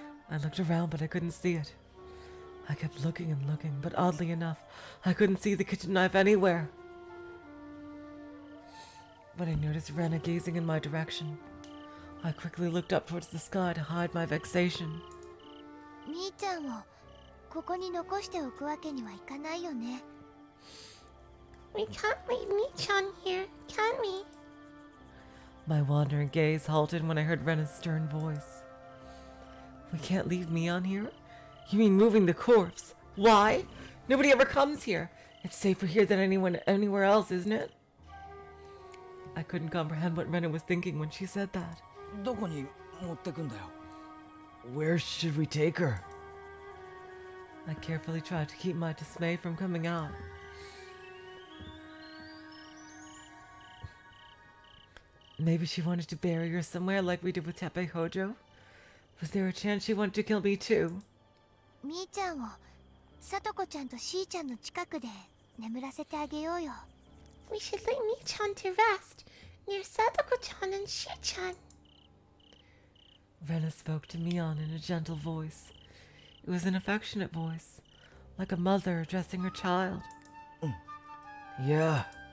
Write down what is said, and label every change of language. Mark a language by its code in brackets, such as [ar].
[en] I looked around, but I couldn't see it. I kept looking and looking, but oddly enough, I couldn't see the kitchen knife anywhere. But I noticed Rena gazing in my direction. I quickly looked up towards the sky to hide my vexation. [ja] みーちゃんをここに残しておくわけにはいかないよね。 [en] We can't leave Michan here, can we? My wandering gaze halted when I heard Rena's stern voice. We can't leave Mion here? You mean moving the corpse? Why? Nobody ever comes here. It's safer here than anywhere else, isn't it? I couldn't comprehend what Rena was thinking when she said that. [ja] どこに持ってくんだよ？ [en] Where should we take her? I carefully tried to keep my dismay from coming out. Maybe she wanted to bury her somewhere like we did with Teppei Hojo? Was there a chance she wanted to kill me too? [ja] みーちゃんをさとこちゃんとしーちゃんの近くで眠らせてあげようよ。 [en] We should lay Michan to rest near Satoko-chan and Shi-chan. Rena spoke to Mion in a gentle voice. It was an affectionate voice, like a mother addressing her child. Yeah.